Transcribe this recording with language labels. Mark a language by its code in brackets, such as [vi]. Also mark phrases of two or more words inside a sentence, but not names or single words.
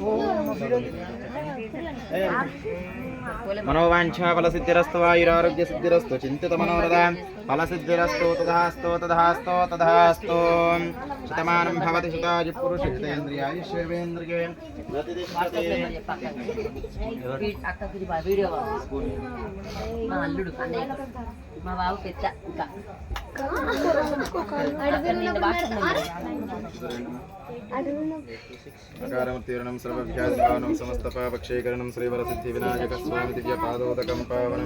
[sa] मनोवांछा फलसिद्धिरस्तु आयुरारोग्यसिद्धिरस्तु चिन्तितमनोरथ फलसिद्धिरस्तु तथास्तु तथास्तु तथास्तु शतमानं भवति शताय पुरुषजितेन्द्रियायुष्येवेन्द्रिये प्रतिष्ठति [te] మా బాబు పెద్ద ఇంకా [sa] అకారముత్తీర్ణం సర్వవ్యాధిపావనం సమస్తపాపక్షీకరణం శ్రీవరసిద్ధివినాయకస్వామి దివ్యపాదోదకం పావనం